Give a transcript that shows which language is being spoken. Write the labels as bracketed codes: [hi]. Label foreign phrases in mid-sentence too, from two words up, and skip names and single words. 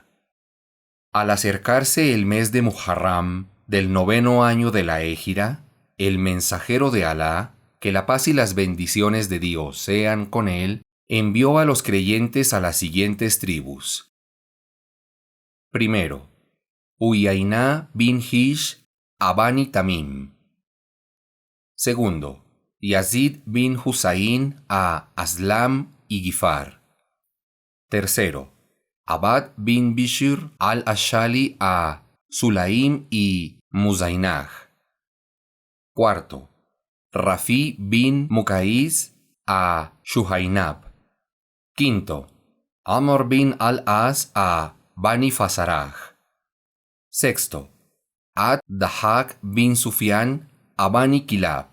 [es] Al acercarse el mes de Muharram, del 9º año de la Égira, el mensajero de Alá, que la paz y las bendiciones de Dios sean con él, envió a los creyentes a las siguientes tribus. Primero, Uyayna bin Hish a Bani Tamim. Segundo, Yazid bin Husayn a Aslam y Gifar. Tercero, Abad bin Bishr al-Ashali a Sulaim y Muzainaj. Cuarto, Rafi bin Mukaiz a Shuhainab. Quinto, Amr bin al-As a Bani Fasaraj. Sexto, Ad-Dahak bin Sufyan a Bani Kilab.